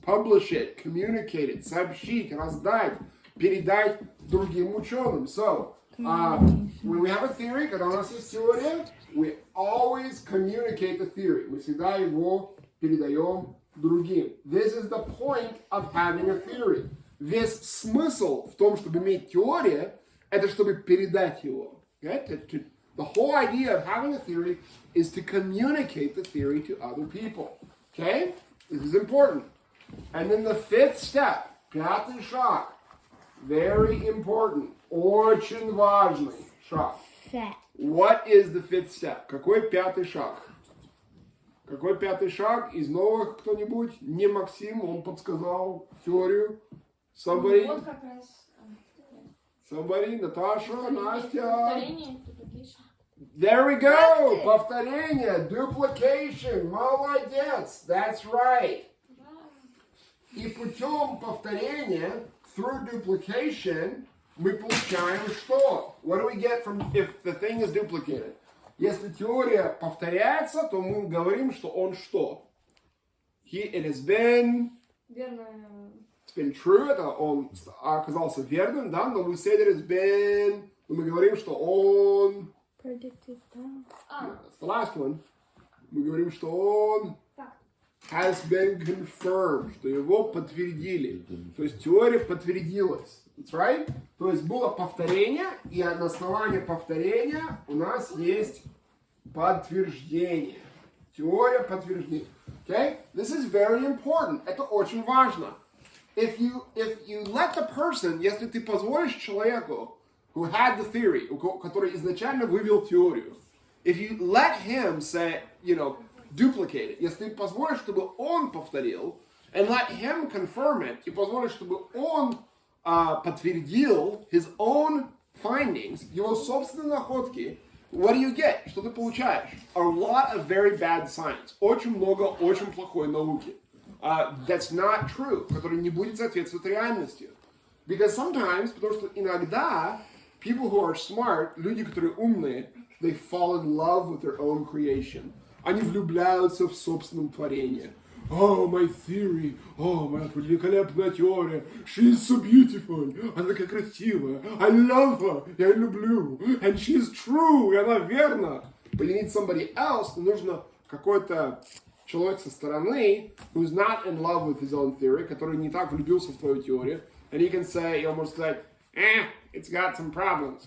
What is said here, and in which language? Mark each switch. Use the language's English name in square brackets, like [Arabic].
[English] Publish it, communicate it, [Russian] сообщить, раздать, передать другим ученым. [English] So, when we have a theory, [Russian] когда у нас есть теория, [English] we always communicate the theory. [Russian] Мы всегда его передаем другим. [English] This is the point of having a theory. [Russian] Весь смысл в том, чтобы иметь теорию, это чтобы передать его. [English] Okay? The whole idea of having a theory is to communicate the theory to other people. Okay? This is important. And then the fifth step, [Russian] пятый шаг, [English] very important, [Russian] очень важный шаг. [English] What is the fifth step? [Russian] Какой пятый шаг? Какой пятый шаг из новых кто-нибудь? Не Максим, он подсказал теорию. [English] Somebody? [Russian] Вот как раз. [English] Somebody? Наташа, Настя? [Russian] Повторение, [English] There we go! Повторение, duplication, молодец, that's right. [Russian] И путем повторения, [English] through duplication, [Russian] мы получаем что? [English] What do we get from if the thing is duplicated? [Russian] Если теория повторяется, то мы говорим, что он что? [English] It has been... [Russian] Верно. [English] It's been true, [Russian] это он оказался верным, да, но [English] we say that it's been... [Russian] Мы говорим, что он... [English] Predicted. That's the last one. [Russian] Мы говорим, что он... [English] Has been confirmed, [Russian] что его подтвердили. То есть теория подтвердилась. [English] That's right? [Russian] То есть было повторение, и на основании повторения у нас есть подтверждение. Теория подтверждения. Okay? [English] This is very important. [Russian] Это очень важно. [English] If you let the person, [Russian] если ты позволишь человеку, [English] who had the theory, [Russian] который изначально вывел теорию, [English] if you let him say, duplicate it, [Russian] если ты позволишь, чтобы он повторил, [English] and let him confirm it, [Russian] и позволишь, чтобы он подтвердил [English] his own findings, [Russian] его собственные находки, [English] what do you get? [Russian] Что ты получаешь? [English] A lot of very bad science. [Russian] Очень много очень плохой науки. [English] That's not true, [Russian] которая не будет соответствовать реальности. [English] Because sometimes, [Russian] потому что иногда [English] people who are smart, [Russian] люди, которые умные, [English] they fall in love with their own creation. [Russian] Они влюбляются в собственном творении. [English] Oh, my theory. [Russian] Oh, моя великолепная теория. [English] She is so beautiful. [Russian] Она такая красивая. [English] I love her. [Russian] Я ее люблю. [English] And she is true. [Russian] И она верна. [English] But you need somebody else. [Russian] Нужно какой-то человек со стороны, [English] who's not in love with his own theory, [Russian] который не так влюбился в твою теорию. [English] And he can say, [Russian] и он может сказать, [English] it's got some problems.